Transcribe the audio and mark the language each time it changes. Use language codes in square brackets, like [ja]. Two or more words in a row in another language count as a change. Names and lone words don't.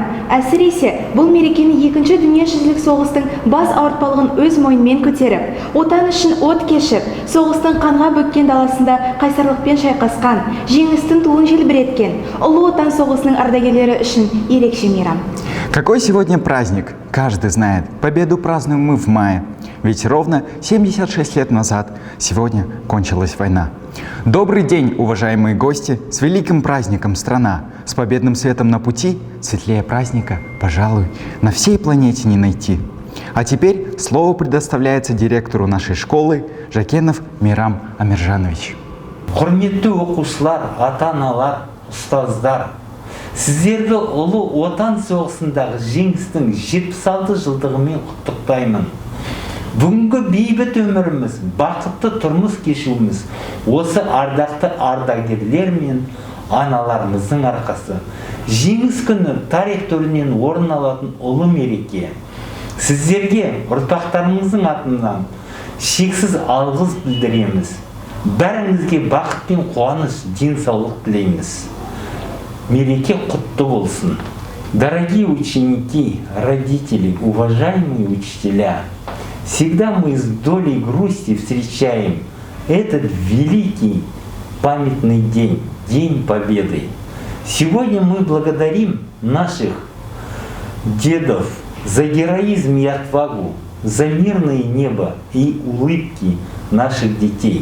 [kk] Әсіресе бұл мерекені екінші дүниежүзілік соғыстың бас ауыртпалығын өз мойнымен көтеріп, отан үшін от кешіп, соғыстың қанға бөккен даласында қайсарлықпен шайқасқан, жеңістің туын желбіреткен ұлы отан соғысының ардагерлері үшін ерекше мейрам. [ru] Какой сегодня праздник? Каждый знает. Победу празднуем мы в мае. Ведь ровно 76 лет назад сегодня кончилась война. Добрый день, уважаемые гости! С великим праздником, страна! С победным светом на пути, светлее праздника, пожалуй, на всей планете не найти. А теперь слово предоставляется директору нашей школы Жакенов Мейрам Амиржанович. [kk] Құрметті оқушылар, ата-аналар, ұстаздар, сіздерді ұлы отан соғысындағы жеңістің 76 жылдығымен құттықтаймын. Бүгінгі бейбіт өміріміз, бақытты тұрмыс кешуіміз осы ардақты ардагерлер мен аналарымыздың арқасы. Жеңіс күні тарих төрінен орын алатын ұлы мереке. Сіздерге ұрпақтарыңыздың атынан шексіз алғыс білдіреміз. Бәріңізге бақыт пен қуаныш, денсаулық тілейміз. Мереке құтты болсын. [ru] Дорогие ученики, родители, уважаемые учителя, всегда мы с долей грусти встречаем этот великий памятный день, День Победы. Сегодня мы благодарим наших дедов за героизм и отвагу, за мирное небо и улыбки наших детей.